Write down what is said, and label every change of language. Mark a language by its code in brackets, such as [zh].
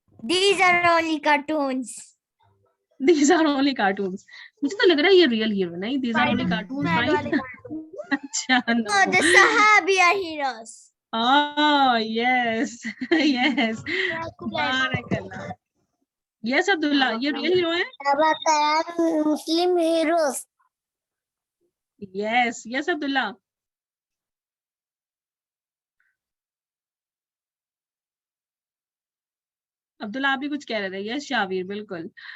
[en] These are only cartoons. these are only cartoons. [ur] مجھے تو لگ رہا ہے یہ ریئل ہیرو نہیں, [en] these are only cartoons, right? [ur] اچھا, [en] No, the Sahabi are heroes. oh yes yes, بارک اللہ. [ur] یس عبداللہ, یہ ریئل ہیرو ہیں. [en] Muslim heroes. Yes yes Abdullah. [ur] عبداللہ آپ بھی کچھ کہہ رہے تھے. یس شاویر, بالکل.